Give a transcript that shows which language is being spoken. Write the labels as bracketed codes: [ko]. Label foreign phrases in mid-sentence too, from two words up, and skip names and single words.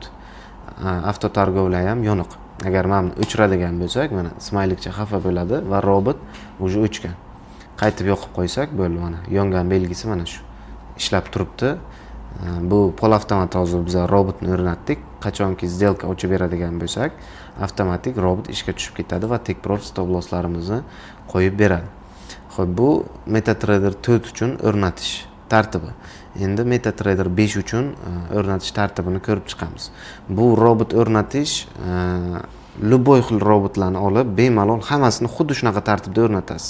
[uz] Avto targovlar ham yoniq. Agar mana o'chiradigan bo'lsak, mana smaylikcha xafa bo'ladi va robot уже o'chgan. Qaytib yoqib qo'ysak, bo'ldi mana. Yongan belgisi mana shu. Ishlab turibdi. Bu polavtomat hozir biz robotni o'rnatdik. Qachonki сделка ochib beradigan bo'lsak, avtomatik robot ishga tushib ketadi va [en] take profit stop losslarimizni [uz] qo'yib beradi. Xo'p, bu MetaTrader 4 uchun o'rnatish tartibi. Endi MetaTrader 5 uchun o'rnatish tartibini ko'rib chiqamiz. Bu robot o'rnatish любой xil robotlarni olib, bemalol hammasini xuddi shunaqa tartibda o'rnatasiz.